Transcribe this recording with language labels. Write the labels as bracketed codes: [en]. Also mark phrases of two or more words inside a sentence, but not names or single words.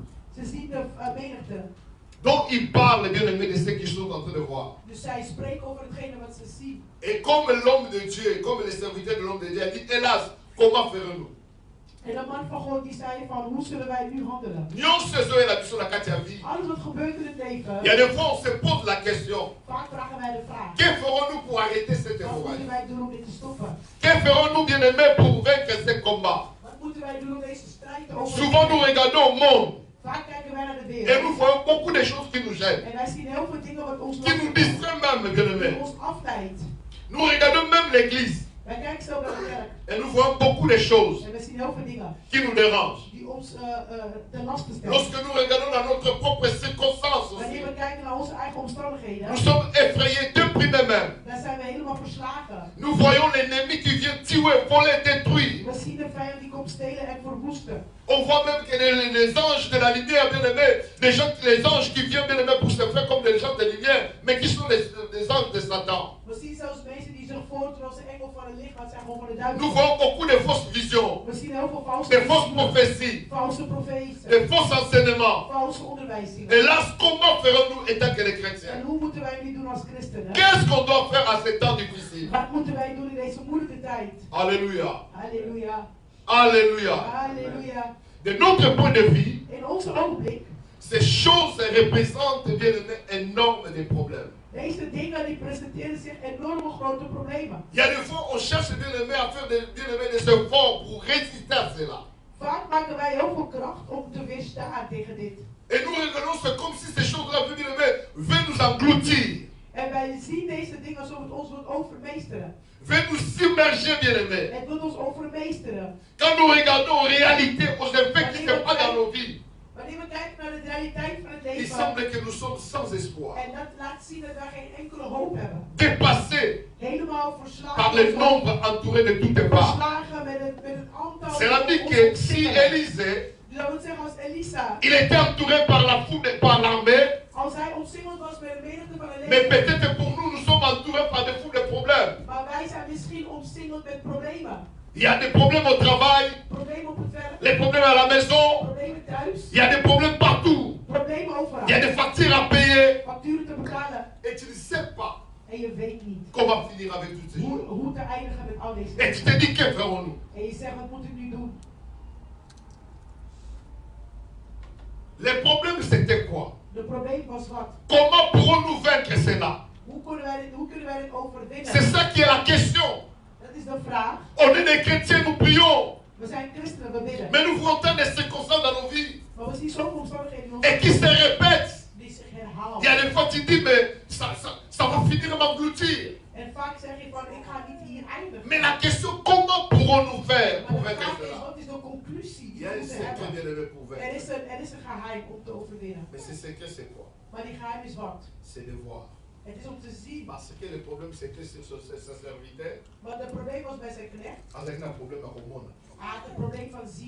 [nl] Ze zien de menigte. [fr] Donc ils parlent bien-aimés de ce qu'ils sont en train de voir. [nl] Dus zij spreken over hetgene wat ze zien. [fr] Et comme l'homme de Dieu, comme les serviteurs de l'homme de Dieu, a dit, hélas, comment ferons-nous? [nl] En de man van God die zei van, hoe zullen wij nu handelen? [fr] Il [nl] Alles wat gebeurt in het leven, [fr] y a des fois on se pose la question, [nl] vaak vragen wij de vraag. [fr] que ferons-nous pour arrêter cette [nl] Wat moeten [fr] hémorragie? [nl] wij doen om dit te stoppen? [fr] Que ferons-nous bien-aimés pour vaincre ce combat? [nl] Wat moeten wij doen om deze strijd te [fr] Souvent nous [nl] overwinnen? [fr] regardons au monde [nl] Vaak kijken wij naar de [fr] et [nl] wereld. [fr] nous voyons beaucoup de choses qui nous gênent, [nl] En wij zien heel veel dingen wat ons [fr] qui nous distraient même, [nl] die [fr] bien-aimés. [nl] ons afleidt. [fr] Nous regardons même l'église [nl] Wij kijken zo naar de kerk. [fr] et nous voyons beaucoup de choses [nl] En we zien heel veel dingen [fr] qui nous dérangent. [nl] die ons ten laste stellen. [fr] Lorsque nous regardons dans notre propre circonstance aussi, [nl] Wanneer we kijken naar onze eigen omstandigheden, [fr] nous sommes effrayés, déprimés même. [nl] dan zijn we helemaal verslagen. [fr] Nous voyons l'ennemi qui vient tuer, voler, détruire. [nl] We zien de vijand die komt stelen en verwoesten. [fr] On voit même que les anges de la lumière, bien-aimés, les anges qui viennent, bien-aimés, pour se faire comme des gens de lumière, mais qui sont les anges de Satan. [nl] We zien zelfs mensen die zich voordoen als de engel van het licht, maar het zijn gewoon van de [fr] Nous [nl] duivel. [fr] voyons beaucoup de fausses visions, [nl] We zien heel veel valse [fr] de fausses [nl] visioenen, [fr] prophéties, [nl] valse profeten, [fr] de faux enseignements. [nl] valse onderwijzingen. [fr] Hélas, comment ferons-nous étant que les [nl] En [fr] chrétiens? [nl] hoe moeten wij nu doen als christenen? [fr] Qu'est-ce qu'on doit faire à ces temps difficiles? [nl] Wat moeten wij doen in deze moeilijke tijd? [fr] Alléluia. [nl] Halleluja. [fr] Alléluia. [nl] Halleluja. [fr] De notre point de vue, [nl] In onze ogenblik, [fr] ces choses représentent bien énorme des problèmes. [nl] deze dingen die presenteren zich enorme grote problemen. [fr] Il y a des fois, on cherche bien aimé à faire des efforts pour résister à cela. [nl] Vaak maken wij heel veel kracht om te weerstaan tegen dit. [fr] Et nous regardons, c'est comme si ces choses-là, bien aimé, veulent nous engloutir, [nl] En wij zien deze dingen alsof het ons wil overmeesteren. [fr] veulent nous submerger, bien aimé. [nl] Het wil ons overmeesteren. [fr] Quand nous regardons en réalité aux effets qui se passent dans nos vies, [nl] Wanneer we kijken naar de realiteit van het [fr] il [nl] leven, [fr] semble que nous sommes sans espoir, [nl] en dat laat zien dat wij geen enkele hoop hebben. [fr] dépassés [nl] Helemaal [fr] par [nl] verslagen. [fr] les nombres entourés de toutes parts. [nl] Verslagen met het aantal. [fr] Cela dit [nl] ons [fr] que si [nl] omsingelen. [fr] Élisée, [nl] Dus dat wil zeggen als Elisa, [fr] il était entouré par la foule, par l'armée, [nl] als hij omsingeld was met een menigte van een [fr] mais [nl] leger. [fr] peut-être pour nous, nous sommes entourés par des foules de problèmes. [nl] Maar wij zijn misschien omsingeld met problemen. [fr] Il y a des problèmes au travail, [nl] Problemen op het werk, [fr] les problèmes à la maison, [nl] problemen thuis, [fr] il y a des problèmes partout. [nl] problemen [fr] Il y a [nl] overal. [fr] des factures à payer. [nl] Facturen te betalen. [fr] Et tu ne sais pas [nl] En je weet niet [fr] comment finir avec toutes ces choses. [nl] hoe te eindigen met al deze [fr] Et tu [nl] dingen. [fr] te dis, que ferons-nous? [nl] En je zegt, wat moet ik nu doen? [fr] Les problèmes, c'était quoi? [nl] De probleem was wat? [fr] Comment pourrons-nous vaincre cela? [nl] Hoe kunnen wij dit overwinnen? [fr] C'est ça qui est la question. [nl] Dat is de vraag. [fr] On est des chrétiens, nous prions, [nl] We zijn christenen, we bidden. [fr] mais nous voyons tant de circonstances dans nos vies [nl] Maar we zien zoveel omstandigheden in ons [fr] et qui se répètent. [nl] die zich [fr] Il y a [nl] herhalen. [fr] des fois, tu dis, mais ça va finir m'engloutir. [nl] En vaak zeg je van, ik ga niet hier eindigen. [fr] Mais la question, comment pourrons-nous faire [nl] Maar [fr] pour [nl] de [fr] vaincre [nl] vraag is, [fr] cela? [nl] wat is de conclusie [fr] Il [nl] die [fr] y a [nl] we [fr] un [nl] moeten [fr] secret, [nl] hebben? [fr] bien aimé, pour [nl] Er [fr] vaincre. [nl] is een geheim om te overwinnen. [fr] Mais ce secret, c'est quoi? [nl] Maar die geheim is wat? [fr] C'est de voir. [nl] Het is om te zien. [fr] Parce que le problème, c'est que ce serviteur, [nl] Maar het probleem was bij zijn knecht. [fr] avec un problème à Romone, [nl] Hij had een probleem van zien.